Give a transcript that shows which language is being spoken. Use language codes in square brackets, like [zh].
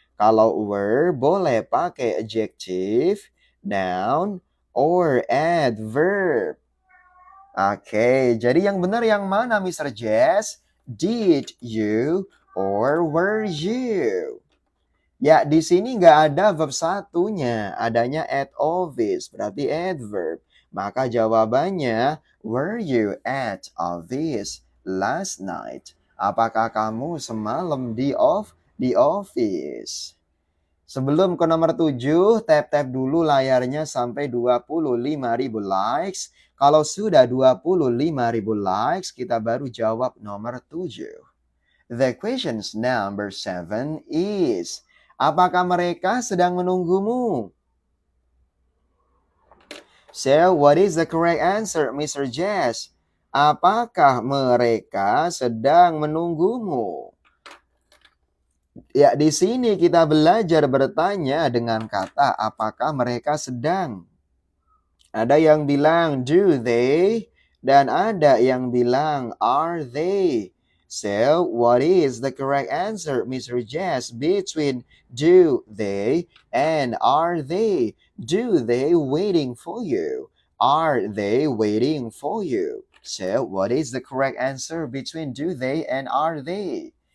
[id] Kalau were boleh pakai adjective, noun, or adverb. Oke, jadi yang benar yang mana, Mr. [en] Jess? Did you or were you? [id] Ya, di sini nggak ada verb satunya. Adanya at office, berarti adverb. Maka jawabannya, [en] were you at office last night? [id] Apakah kamu semalam di office? Sebelum ke nomor 7, tap-tap dulu layarnya sampai 25.000 likes. Kalau sudah 25.000 likes, kita baru jawab nomor 7. [en] The questions number 7 is, [id] apakah mereka sedang menunggumu? [en] So, what is the correct answer, Mr. Jess? [id] Apakah mereka sedang menunggumu? Ya, di sini kita belajar bertanya dengan kata apakah mereka sedang. Ada yang bilang do they dan ada yang bilang are they. [en] So, what is the correct answer, Mr. Jess, between do they and are they? Do they waiting for you? Are they waiting for you? So, what is the correct answer between do they and are they?